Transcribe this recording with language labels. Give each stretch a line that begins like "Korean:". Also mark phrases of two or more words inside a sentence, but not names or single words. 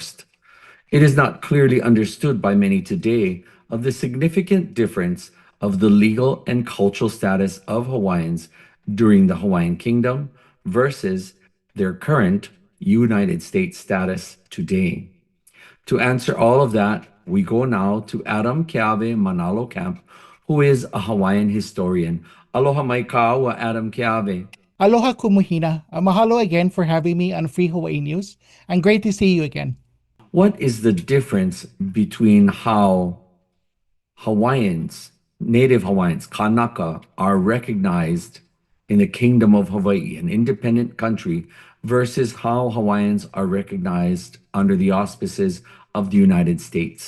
English: It is not clearly understood by many today of the significant difference of the legal and cultural status of Hawaiians during the Hawaiian Kingdom versus their current United States status today. To answer all of that, we go now to Adam Keawe Manalo Camp, who is a Hawaiian historian.
Hawaiian: Aloha mai ka Adam Keawe. Aloha kumuhina.
English: Mahalo again for having me on Free Hawaii News, and great to see you again. What is the difference between how Hawaiians, Native Hawaiians, Kanaka, are recognized in the Kingdom of Hawaii, an independent country, versus how Hawaiians are recognized under the auspices of the United States?